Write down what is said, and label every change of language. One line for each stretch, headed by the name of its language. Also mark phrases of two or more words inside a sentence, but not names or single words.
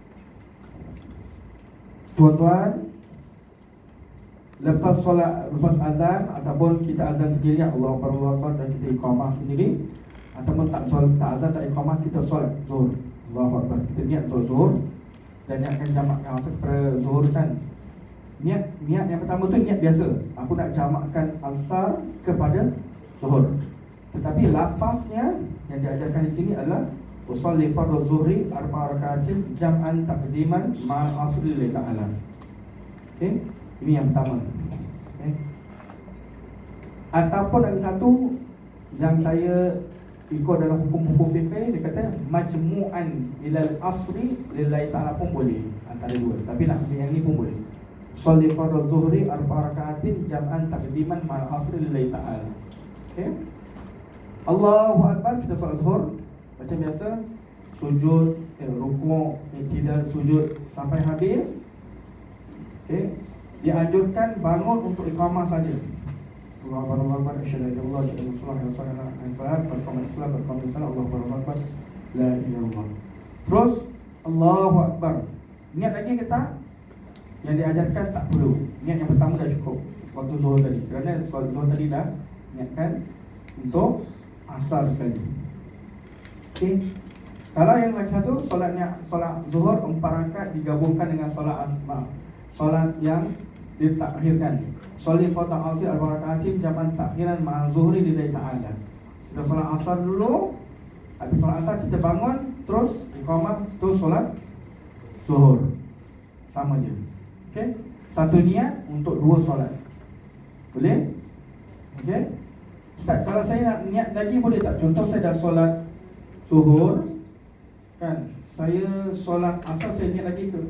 Malay: Tuan-tuan, lepas azan ataupun kita azan sendiri,
Arabic: الله أكبر,
Malay: dan kita iqamah sendiri, ataupun tak azan tak iqamah, kita solat zuhur,
Arabic: الله أكبر,
Malay: kita niat solat zuhur dan niatkan jamakkan asar kepada zuhur kan. Niat yang pertama tu niat biasa, aku nak jamakkan asar kepada zuhur. Tetapi lafaznya yang diajarkan di sini adalah
Arabic: أصلي فرض الظهر أربع ركعات جمعا تقديما مع العصر لله تعالى.
Malay: Okay? Ini yang pertama. Okay? Ataupun ada satu yang saya ikut dalam hukum-hukum fiqh, dia kata
Arabic: مجموعا إلى العصر لله تعالى
Malay: pun boleh, antara dua. Tapi nak yang ni pun boleh.
Arabic: أصلي فرض الظهر أربع ركعات جمعا تقديما مع العصر لله تعالى.
Malay: Okay?
Arabic: الله أكبر,
Malay: kita solat zuhur macam biasa, sujud, rukuk, i'tidal, sujud sampai habis. Okay? Dianjurkan bangun untuk iqamah saja.
Arabic: الله أكبر أشهد أن لا إله إلا الله أشهد أن محمدا رسول الله,
Malay: berqaul Islam,
Arabic: الله أكبر لا إله إلا الله.
Malay: Terus
Arabic: الله أكبر.
Malay: Niat lagi ke tak? Yang diajarkan tak perlu. Niat yang pertama dah cukup waktu zuhur tadi. Kerana solat zuhur tadi dah niatkan untuk asar sekali. Okay. Kalau yang lagi satu, solat zuhur 4 rakaat digabungkan dengan solat yang ditakhirkan.
Arabic: أصلي فرض العصر 4 ركعات جمعا تأخيرا مع الظهر لله تعالى.
Malay: Kita solat asar dulu, habis solat asar kita bangun, terus iqamah, terus solat zuhur. Sama je. Okey? Satu niat untuk 2 solat. Boleh? Okey? Ustaz, kalau saya nak niat lagi boleh tak? Contoh saya dah solat zuhur kan, saya solat asar, saya niat lagi ke?